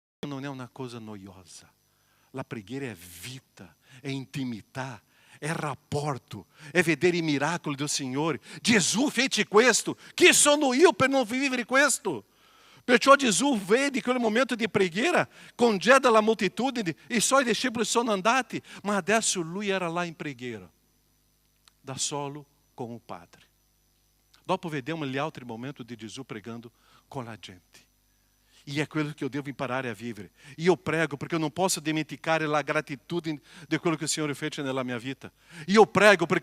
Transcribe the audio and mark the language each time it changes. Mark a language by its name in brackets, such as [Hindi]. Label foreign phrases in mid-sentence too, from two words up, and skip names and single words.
[Portuguese] não é uma coisa [Italian] noiosa. A preghiera é vida, é intimità, è rapporto, è vedere i miracoli del Signore. Gesù fece questo. Chi sono io per non vivere questo? Perciò Gesù vede quel momento di preghiera, congeda la moltitudine e só i discepoli sono andati, ma adesso lui era là in preghiera, da solo [Portuguese] com o Padre. [Italian] Dopo vediamo gli altri momenti di Gesù pregando [Portuguese] com a gente. [Italian] E é quello [Portuguese] que eu devo [Italian] imparare a vivere. [Portuguese] E eu prego porque eu não posso [Italian] dimenticare la gratitudine di quello che il Signore fece nella mia vita. [Portuguese] E eu prego porque eu